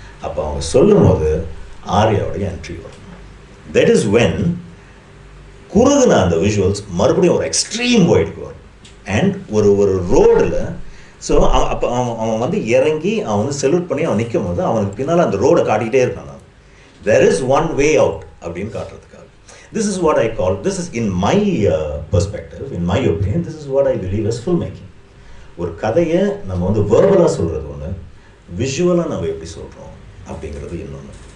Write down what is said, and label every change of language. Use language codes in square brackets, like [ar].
[ta] அப்போ அவங்க சொல்லும் போது ஆர்யாவுடைய என்ட்ரி வரும். [en] that is when [ta] குறுகுன அந்த விஷுவல்ஸ் மறுபடியும் ஒரு எக்ஸ்ட்ரீம் ஒயிட்க்கு வரும். அண்ட் ஒரு ரோடில், ஸோ அப்போ அவன் வந்து இறங்கி அவன் வந்து செல்யூட் பண்ணி அவன் நிற்கும் போது அவனுக்கு பின்னால் அந்த ரோடை காட்டிகிட்டே இருக்கான். [en] நான் there is one way out [ta] அப்படின்னு காட்டுறதுக்காக. [en] This is what I call, this is in my perspective, in my opinion, this is what I believe as filmmaking. [ta] ஒரு கதையை நம்ம வந்து வேர்பலாக சொல்கிறது ஒன்று, விஷுவலாக நம்ம எப்படி சொல்கிறோம் அப்படிங்கிறது இன்னொன்று.